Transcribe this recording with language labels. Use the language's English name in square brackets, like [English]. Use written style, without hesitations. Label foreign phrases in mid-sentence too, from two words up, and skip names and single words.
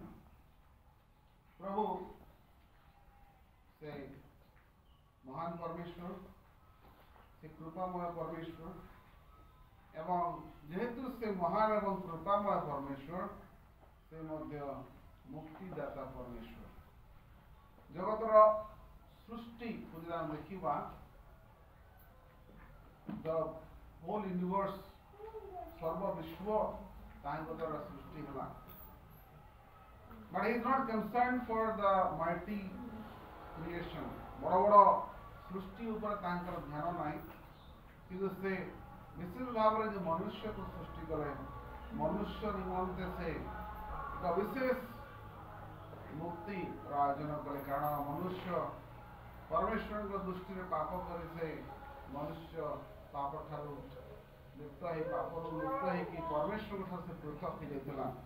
[Odia] ପ୍ରଭୁ ସେ ମହାନ ପରମେଶ୍ୱର, ସେ କୃପାମୟ ପରମେଶ୍ୱର, ଏବଂ ଯେହେତୁ ସେ ମହାନ ଏବଂ କୃପାମୟ ପରମେଶ୍ୱର, ସେ ମଧ୍ୟ ମୁକ୍ତିଦାତା ପରମେଶ୍ୱର। ଜଗତର ସୃଷ୍ଟିକୁ ଯଦି ଆମେ ଦେଖିବା, [English] the whole universe, [Odia] ସର୍ବବିଶ୍ୱ ତାଙ୍କ ଦ୍ୱାରା ସୃଷ୍ଟି ହେଲା। [English] But he is not concerned for the mighty creation. [Odia] ବଡ଼ ବଡ଼ ସୃଷ୍ଟି ଉପରେ ତାଙ୍କର ଧ୍ୟାନ ନାହିଁ, କିନ୍ତୁ ସେ ବିଶେଷ ଭାବରେ ଯେ ମନୁଷ୍ୟକୁ ସୃଷ୍ଟି କଲେ, ମନୁଷ୍ୟ ନିମନ୍ତେ ସେ ଏକ ବିଶେଷ ମୁକ୍ତିର ଆୟୋଜନ କଲେ। କାରଣ ମନୁଷ୍ୟ ପରମେଶ୍ୱରଙ୍କ ଦୃଷ୍ଟିରେ ପାପ କରି ସେ ମନୁଷ୍ୟ ପାପ ଠାରୁ ଲିପ୍ତ ହେଇ, ପାପରୁ ଲିପ୍ତ ହେଇକି ପରମେଶ୍ୱରଙ୍କ ଠାରୁ ସେ ପୃଥକ ହେଇଯାଇଥିଲା।